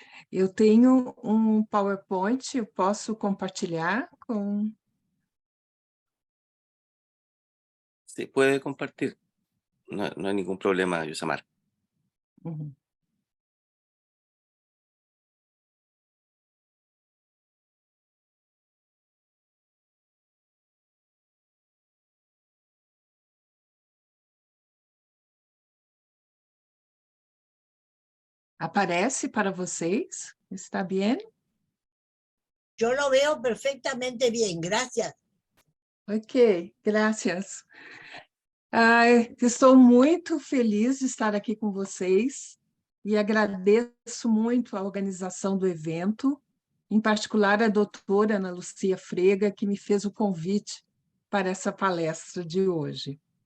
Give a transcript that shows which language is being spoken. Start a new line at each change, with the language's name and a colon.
Portuguese: Eu tenho um PowerPoint, eu posso compartilhar com...
Spanish: Sí, puede compartir. No hay ningún problema, Yusamar. Uhum.
Portuguese: Aparece para vocês? Está bem?
Spanish: Yo lo veo perfectamente bien, gracias.
Portuguese: Ok, graças. Estou muito feliz de estar aqui com vocês e agradeço muito a organização do evento, em particular a doutora Ana Lucia Frega, que me fez o convite para essa palestra de hoje.